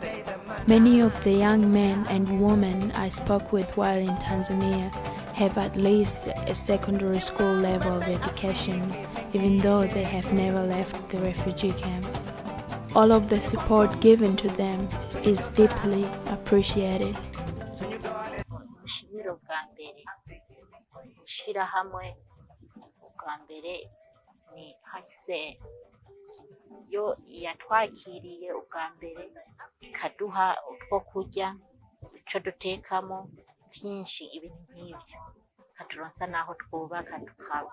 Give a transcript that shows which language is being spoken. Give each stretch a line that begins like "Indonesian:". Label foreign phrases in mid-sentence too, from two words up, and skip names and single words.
English: Many of the young men and women I spoke with while in Tanzania have at least a secondary school level of education, even though they have never left the refugee camp. All of the support given to them is deeply appreciated.
Rundi: Yo yatwakiriye ubwa mbere ikaduha utwo kurya ico dutekamo vyinshi ibintu nk'ivyo katuronsa naho twubaka tukaba.